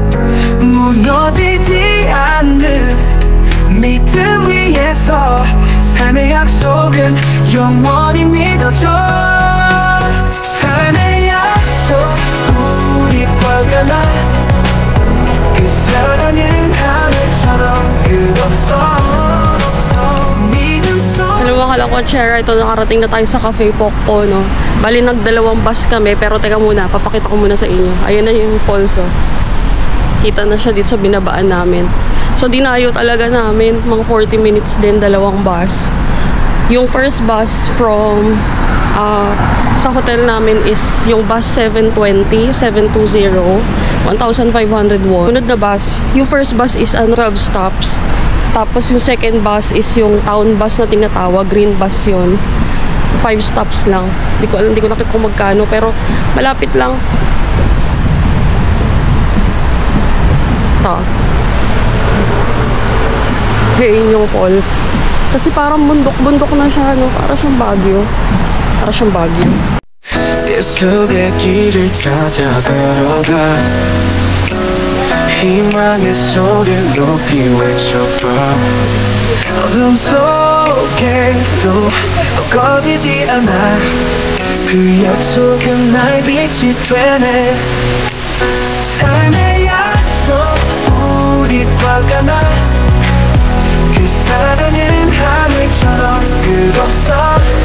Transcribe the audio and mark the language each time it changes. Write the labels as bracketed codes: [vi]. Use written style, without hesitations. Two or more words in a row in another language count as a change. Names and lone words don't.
[ko] 무너지지 않는 믿음 위에서 삶의 약속은 영원히 믿어줘 삶의 약속 우리 화가 나 그 사랑은 하늘처럼 끝없어 믿음 속 [tl] Hello mga kalakotsera, ito nakarating na tayo sa Cafe Pokpo, no? Bali nagdalawang bus kami, pero teka muna, papakita ko muna sa inyo. Ayan na yung falls, oh. Kita na siya dito sa binabaan namin. So, dinayo talaga namin. Mga 40 minutes din, dalawang bus. Yung [en] first bus from [tl] sa hotel namin is yung bus 720, 1,500 won. Sunod na bus, yung [en] first bus is 12 stops. [tl] Tapos yung [en] second bus is [tl] yung [en] town bus [tl] na tinatawag, [en] green bus [tl] yun. 5 stops lang. Hindi ko alam, hindi ko nakita kung magkano, pero malapit lang. Ngayon yung falls. Kasi parang bundok-bundok na siya, no? Para siyang Baguio. Para siyang Baguio. [ko] 계속의 길을 찾아 걸어가 희망의 소리를 높이 외쳐봐 어둠 속에도 꺼지지 않아 그 약속은 나의 빛이 되네 삶의 약속 우리 화가 나 그 사랑은 하늘처럼 끝없어